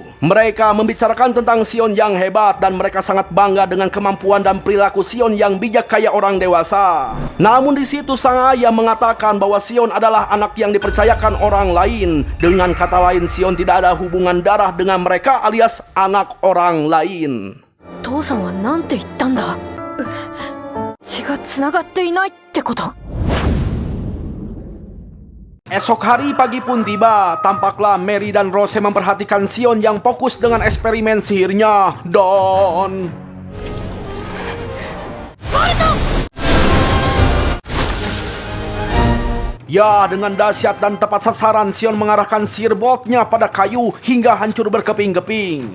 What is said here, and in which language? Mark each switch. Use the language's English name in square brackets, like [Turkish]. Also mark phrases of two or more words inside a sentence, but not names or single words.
[Indonesian] Mereka membicarakan tentang Sion yang hebat dan mereka sangat bangga dengan kemampuan dan perilaku Sion yang bijak kayak orang dewasa. Namun di situ sang ayah mengatakan bahwa Sion adalah anak yang dipercayakan orang lain. Dengan kata lain, Sion tidak ada hubungan darah dengan mereka alias anak orang lain. [Japanese] 父さんはなんて言ったんだ? 血がつながっていないってこと? [Indonesian] Esok hari pagi pun tiba, tampaklah Mary dan Rose memperhatikan Sion yang fokus dengan eksperimen sihirnya dan... Ya, dengan dahsyat dan tepat sasaran, Sion mengarahkan sihir boltnya pada kayu hingga hancur berkeping-keping.